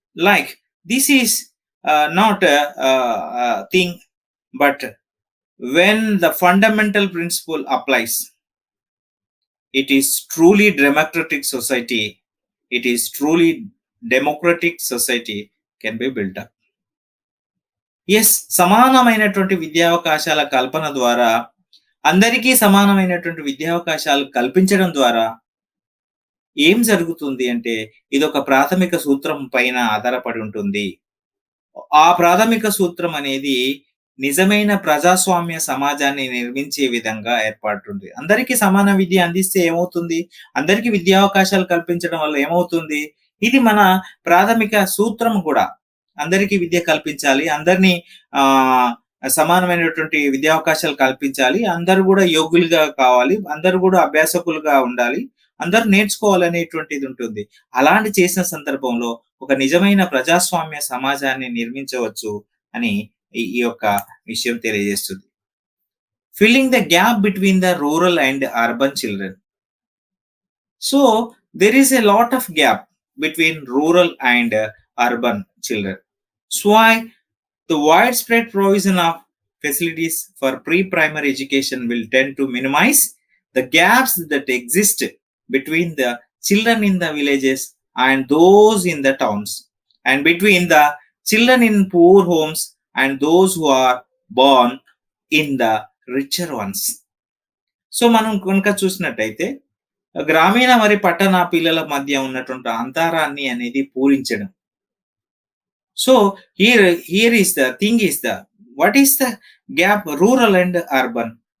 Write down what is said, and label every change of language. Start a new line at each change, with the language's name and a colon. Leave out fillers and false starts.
English: Like this is not a thing, but when the fundamental principle applies, it is truly democratic society. It is truly democratic society can be built up.
Telugu: Yes, సమానమైనటువంటి విద్యావకాశాల కల్పన ద్వారా, అందరికీ సమానమైనటువంటి విద్యావకాశాలు కల్పించడం ద్వారా ఏం జరుగుతుంది అంటే ఇదొక ప్రాథమిక సూత్రం పైన ఆధారపడి ఉంటుంది. ఆ ప్రాథమిక సూత్రం అనేది నిజమైన ప్రజాస్వామ్య సమాజాన్ని నిర్మించే విధంగా ఏర్పడుతుంది. అందరికీ సమాన విద్య అందిస్తే ఏమవుతుంది? అందరికీ విద్యావకాశాలు కల్పించడం వల్ల ఏమవుతుంది? ఇది మన ప్రాథమిక సూత్రం కూడా. అందరికీ విద్య కల్పించాలి. అందరినీ ఆహ్, సమానమైనటువంటి విద్యావకాశాలు కల్పించాలి. అందరూ గూడా యోగ్యులుగా కావాలి. అందరూ గూడా అభ్యాసకులుగా ఉండాలి. అందరూ నేర్చుకోవాలనేటువంటిది ఉంటుంది. అలాంటి చేసిన సందర్భంలో ఒక నిజమైన ప్రజాస్వామ్య సమాజాన్ని నిర్మించవచ్చు అని ఈ యొక్క విషయం తెలియజేస్తుంది.
English: Filling the gap between the rural and urban children. So there is a lot of gap between rural and urban children. So why the widespread provision of facilities for pre-primary education will tend to minimize the gaps that exist between the children in the villages and those in the towns, and between the children in poor homes and those who are born in the richer ones.
Telugu: So మనం కనుక చూసినట్టయితే గ్రామీణ మరి పట్టణ పిల్లల మధ్య ఉన్నటువంటి అంతరాన్ని అనేది పూరించడం.
English: So here is the thing is the what is the gap rural and urban.